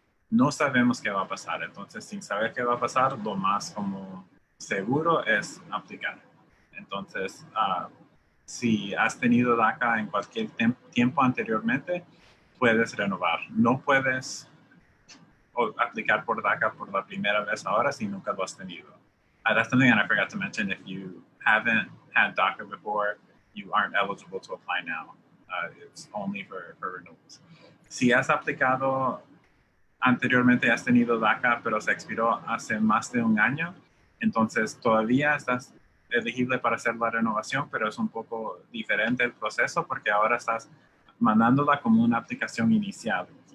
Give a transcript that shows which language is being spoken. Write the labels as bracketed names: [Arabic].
[Spanish] No sabemos qué va a pasar, entonces sin saber qué va a pasar, lo más como seguro es aplicar. Entonces, si has tenido DACA en cualquier tiempo anteriormente, puedes renovar. No puedes aplicar por DACA por la primera vez ahora si nunca lo has tenido. [English] That's something that I forgot to mention. If you haven't had DACA before, you aren't eligible to apply now. It's only for renewals. [Spanish] Si has aplicado anteriormente, has tenido DACA, pero se expiró hace más de un año, entonces todavía estás elegible para hacer la renovación, pero es un poco diferente el proceso porque ahora estás mandándola como una aplicación inicial.